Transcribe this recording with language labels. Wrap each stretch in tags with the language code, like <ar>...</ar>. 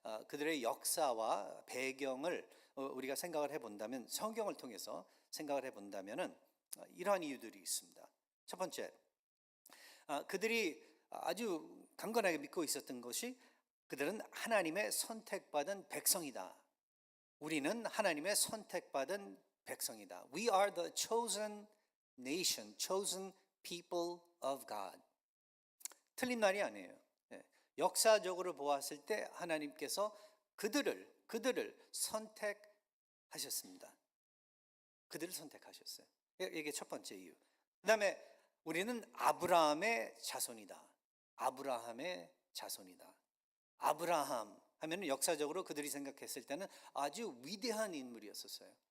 <ko>그들의 역사와 배경을 우리가 생각을 해본다면 성경을 통해서 생각을 해본다면은 이러한 이유들이 있습니다. 첫 번째, 그들이 아주 강건하게 믿고 있었던 것이 그들은 하나님의 선택받은 백성이다. 우리는 하나님의 선택받은 백성이다.</ko> <en>We are the chosen nation, chosen people of God.</en> <ko>틀린 말이 아니에요. 역사적으로 보았을 때 하나님께서 그들을 선택하셨습니다. 그들을 선택하셨어요. 이게 첫 번째 이유. 그 다음에 우리는 아브라함의 자손이다. 아브라함의 자손이다. 아브라함 하면 역사적으로 그들이 생각했을 때는 아주 위대한 인물이었었어요.</ko>